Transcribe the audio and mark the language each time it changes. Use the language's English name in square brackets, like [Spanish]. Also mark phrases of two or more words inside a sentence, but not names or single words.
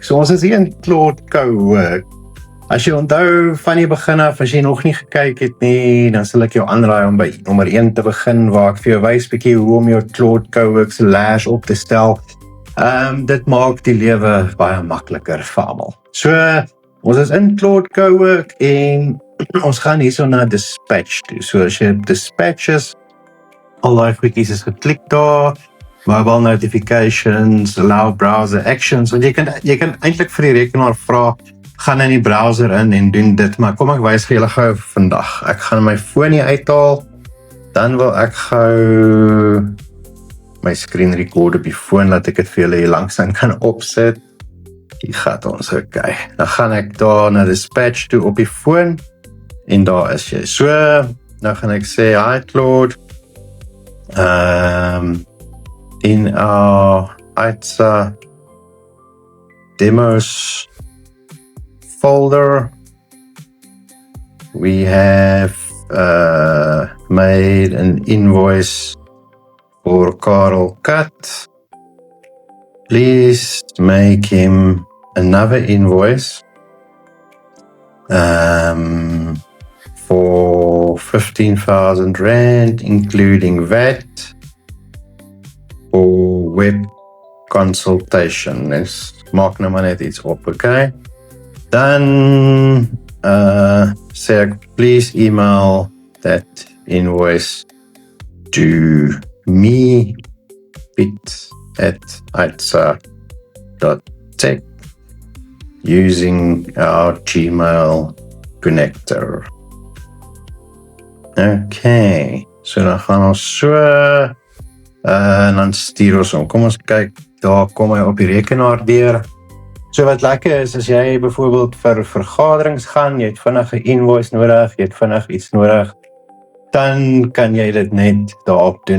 [Afrikaans] So ons is hier in Claude Cowork. As jy onthou van die begin af, as jy nog nie gekyk het nie, dan sal ek jou aanraai om by nommer 1 te begin, waar ek vir jou wys bietjie hoe om jou Claude Cowork se lash op te stel. Dit maak die lewe baie makliker vir almal. So, ons is in Claude Cowork en ons gaan hierso na Dispatch toe. So as jy Dispatch is, al die goedjies is geklik daar, [English] mobile notifications, allow browser actions, [Afrikaans] want jy kan eintlik vir die rekenaar vra, gaan in die browser in en doen dit, maar kom ek wys vir julle gou vandag. Ek gaan my foon hier uithaal, dan wil ek gou my [English] screen record [Afrikaans] op die foon, laat ek dit vir julle hier langsaan kan opset. Hier gaat ons, okay. Dan gaan ek daar na Dispatch toe op die foon, en daar is jy. So, nou gaan ek sê, [English] hi Claude, in our Aitsa demos folder, we have made an invoice for Karel Kat. Please make him another invoice for 15,000 Rand, including VAT, for web consultation. [Afrikaans] Let's maak nou maar net iets op, okay? Dan sê ek, [English] please email that invoice to me, pit@aitsa.tech, using our Gmail connector. [Afrikaans] Okay, so dan gaan ons so, en dan stuur ons om. Kom ons kyk, daar kom hy op die rekenaar deur. So wat lekker is, as jy byvoorbeeld vir vergaderings gaan, jy het vinnig 'n invoice nodig, jy het vinnig iets nodig, dan kan jy dit net daarop doen.